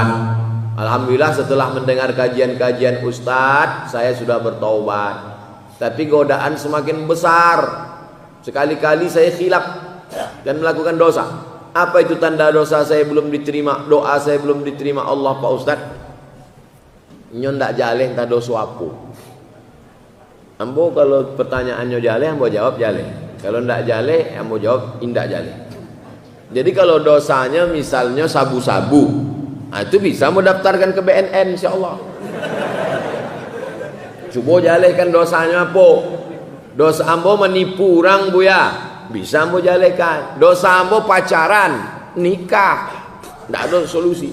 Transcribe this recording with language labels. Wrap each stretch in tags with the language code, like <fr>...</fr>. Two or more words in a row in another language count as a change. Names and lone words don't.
<id>Alhamdulillah setelah mendengar kajian-kajian Ustadz, saya sudah bertaubat. Tapi godaan semakin besar. Sekali-kali saya khilaf dan melakukan dosa. Apa itu tanda dosa saya belum diterima, doa saya belum diterima Allah Pak Ustadz?</id> <min>Nyon tak jaleh tak dosa aku. Ambo kalau pertanyaannya jaleh, ambo jawab jaleh. Kalau ndak jaleh, ambo jawab indak jaleh.</min> <id>Jadi kalau dosanya misalnya sabu-sabu, itu bisa mau daftarkan ke BNN insyaallah.</id> <min>Coba jalehkan dosanya apa? Dosa ambo menipu orang buya, bisa ambo jalehkan. Dosa ambo pacaran, nikah, ndak ada solusi.</min>